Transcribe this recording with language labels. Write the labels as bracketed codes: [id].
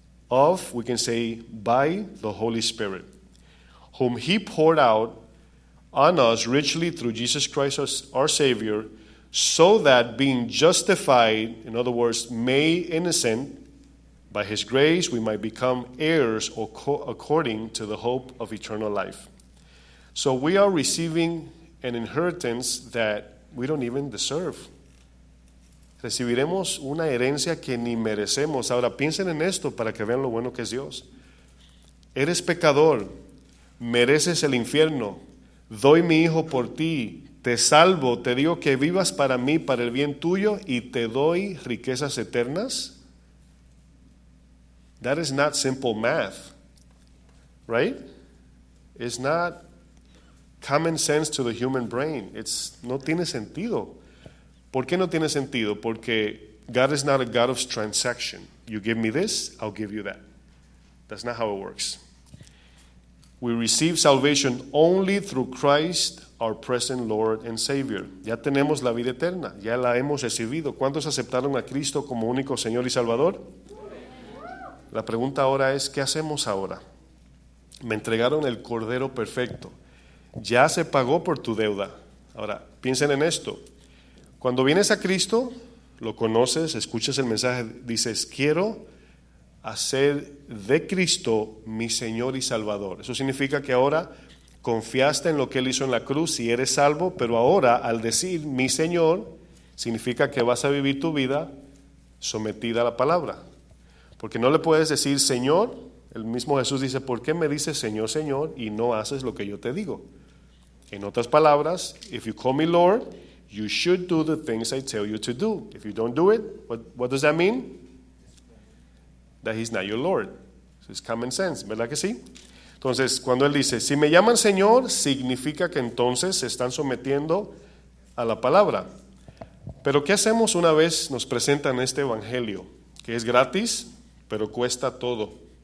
[en] of, we can say, by the Holy Spirit, whom He poured out on us richly through Jesus Christ our Savior, so that being justified, in other words, made innocent, by His grace we might become heirs according to the hope of eternal life. So we are receiving an inheritance that we don't even deserve. [es] Recibiremos una herencia que ni merecemos. Ahora piensen en esto para que vean lo bueno que es Dios. Eres pecador, mereces el infierno, doy mi hijo por ti, te salvo, te digo que vivas para mí, para el bien tuyo, y te doy riquezas eternas. [en] That is not simple math, right? It's not common sense to the human brain. [es] No tiene sentido. ¿Por qué no tiene sentido? Porque [en] God is not a God of transaction. You give me this, I'll give you that. That's not how it works. We receive salvation only through Christ, our present Lord and Savior. [es] Ya tenemos la vida eterna, ya la hemos recibido. ¿Cuántos aceptaron a Cristo como único Señor y Salvador? La pregunta ahora es, ¿qué hacemos ahora? Me entregaron el Cordero perfecto. Ya se pagó por tu deuda. Ahora, piensen en esto. Cuando vienes a Cristo, lo conoces, escuchas el mensaje, dices, quiero hacer de Cristo mi Señor y Salvador. Eso significa que ahora confiaste en lo que Él hizo en la cruz y eres salvo, pero ahora al decir mi Señor, significa que vas a vivir tu vida sometida a la palabra. Porque no le puedes decir Señor, el mismo Jesús dice, ¿por qué me dices Señor, Señor y no haces lo que yo te digo? En otras palabras, [en] if you call me Lord, you should do the things I tell you to do. If you don't do it, what does that mean? That He's not your Lord. So it's common sense, [es] ¿verdad que sí? Entonces, cuando Él dice, si me llaman Señor, significa que entonces se están sometiendo a la palabra. Pero ¿qué hacemos una vez nos presentan este evangelio? Que es gratis, pero cuesta todo.